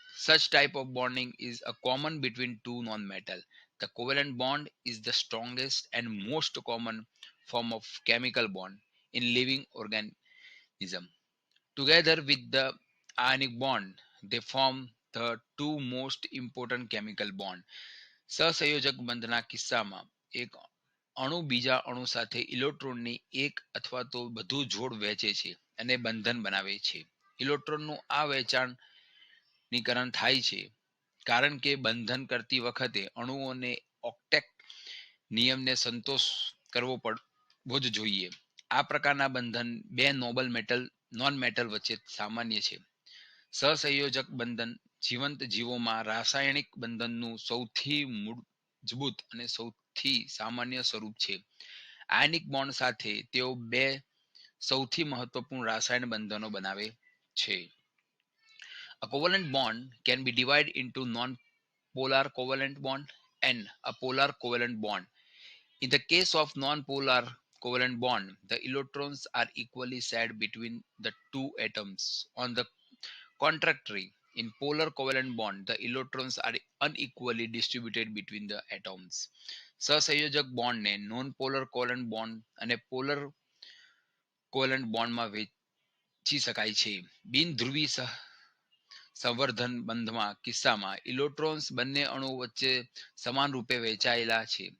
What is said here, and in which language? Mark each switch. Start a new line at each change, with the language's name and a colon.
English: Such type of bonding is a common between two non-metal. The covalent bond is the strongest and most common form of chemical bond in living organism. Together with the ionic bond, they form the two most important chemical bond.
Gujarati: સહસંયોજક બંધના કિસ્સામાં એક અણુ બીજા અણુ સાથે ઇલેક્ટ્રોનની એક અથવા તો વધુ જોડ વહેંચે છે અને બંધન બનાવે છે. ઇલેક્ટ્રોનનું આ વહેંચાણીકરણ થાય છે કારણ કે બંધન કરતી વખતે અણુઓને ઓક્ટેટ નિયમને સંતોષ કરવો જ જોઈએ. આ પ્રકારના બંધન બે નોબલ મેટલ નોન મેટલ વચ્ચે સામાન્ય છે. સહસંયોજક બંધન જીવંત જીવોમાં રાસાયણિક બંધનનું સૌથી મજબૂત અને સૌથી સામાન્ય સ્વરૂપ છે. આયનિક બોન્ડ સાથે તેઓ બે સૌથી મહત્વપૂર્ણ રાસાયણિક બંધનો બનાવે છે.
English: A covalent bond can be divided into non-polar covalent bond and a polar covalent bond. In the case of non-polar covalent bond, the electrons are equally shared between the two atoms. On the contrary, in polar covalent bond, the electrons are unequally distributed between the atoms.
Gujarati: સહસંયોજક બોન્ડને non polar કોવલન્ટ bond અને polar કોવલન્ટ બોન્ડમાં વહેંચી શકાય છે. બિનધ્રુવી સંવર્ધન બંધમાં કિસ્સામાં electrons બંને અણુઓ વચ્ચે સમાન રૂપે વહેંચાયેલા છે.